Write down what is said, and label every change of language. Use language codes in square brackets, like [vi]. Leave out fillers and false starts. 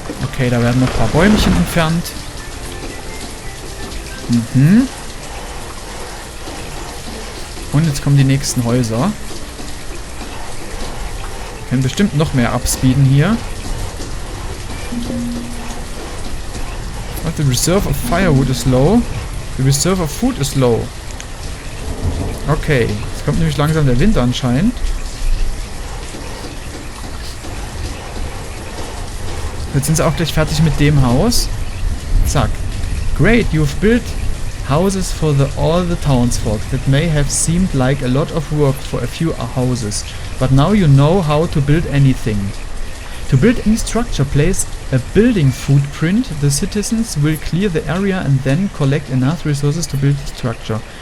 [de] Okay, da werden noch ein paar Bäumchen entfernt. Mhm. Und jetzt kommen die nächsten Häuser. Wir können bestimmt noch mehr upspeeden hier. [en] The reserve of firewood is low. The reserve of food is low. [de] Okay, jetzt kommt nämlich langsam der Winter anscheinend. Jetzt sind sie auch gleich fertig mit dem Haus. Zack. [en] Great, you've built houses for all the townsfolk. That may have seemed like a lot of work for a few houses. But now you know how to build anything. To build any structure, place a building footprint. The citizens will clear the area and then collect enough resources to build the structure.